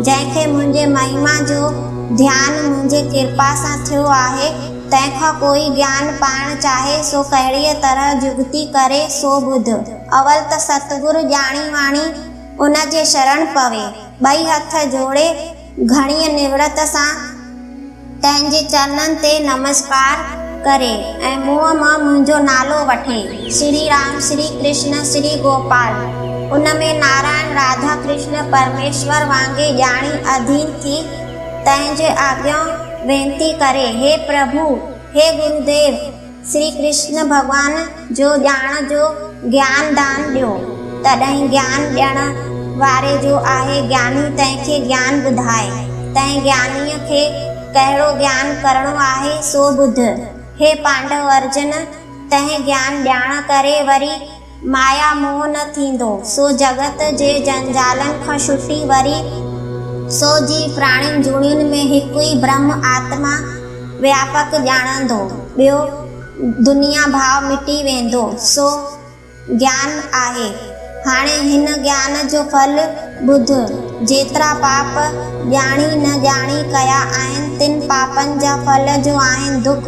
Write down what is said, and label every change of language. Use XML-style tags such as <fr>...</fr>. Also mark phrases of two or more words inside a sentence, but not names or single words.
<sd>जंहिंखे मुंहिंजे महिमा जो ध्यानु मुंहिंजे कृपा सां थियो आहे, तंहिंखां कोई ज्ञान पाइणु चाहे सो कहिड़ीअ तरह जुगती करे सो ॿुध। अवल त सतगुरु ॼाणी वाणी उन जे शरण पवे, ॿई हथ जोड़े घणीअ निवृत सां तंहिंजे चरणनि ते नमस्कार करे ऐं मुंहं मां मुंहिंजो नालो वठे। श्री राम, श्री कृष्ण, श्री गोपाल। उन में नारायण राधा कृष्ण परमेश्वर वांगे ॼाणी अधीन थी तंहिंजे आज्ञा वेनती करे, हे प्रभु, हे गुरुदेव श्री कृष्ण भगवान जो ॼाण जो ज्ञान दान ॾियो। तॾहिं ज्ञान ॾियण वारे जो आहे ज्ञानी, तंहिंखे ज्ञान ॿुधाए। तंहिं ज्ञानीअ खे कहिड़ो ज्ञान करणो आहे सो ॿुध। हे पांडव अर्जुन, तंहिं ज्ञान ॼाण करे वरी माया मोह न थींदो, सो जगत जे जंजालनि खां छुटी वरी सो जीव प्राणियुनि जूणियुनि में हिकु ई ब्रह्म आत्मा व्यापक ॼाणंदो। ॿियो दुनिया भाव मिटी वेंदो, सो ज्ञान आहे। हाणे हिन ज्ञान जो फल ॿुध। जेतिरा पाप ॼाणी न ॼाणी कया आहिनि, तिन पापनि जा फल जो आहिनि दुख।</sd>